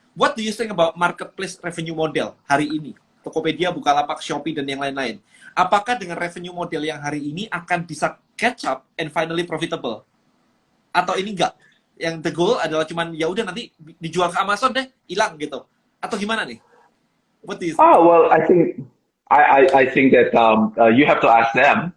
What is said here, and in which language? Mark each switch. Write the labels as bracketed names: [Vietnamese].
[English] What do you think about marketplace revenue model [Indonesian] hari ini? Tokopedia, Bukalapak, Shopee, dan yang lain-lain. Apakah dengan revenue model yang hari ini akan bisa [English] catch up and finally profitable? [Indonesian] Atau ini enggak? Yang [English] the goal [Indonesian] adalah cuman ya udah nanti dijual ke Amazon deh, hilang gitu. Atau gimana nih? [English] What do you think? Oh, well, I think that you have to ask them.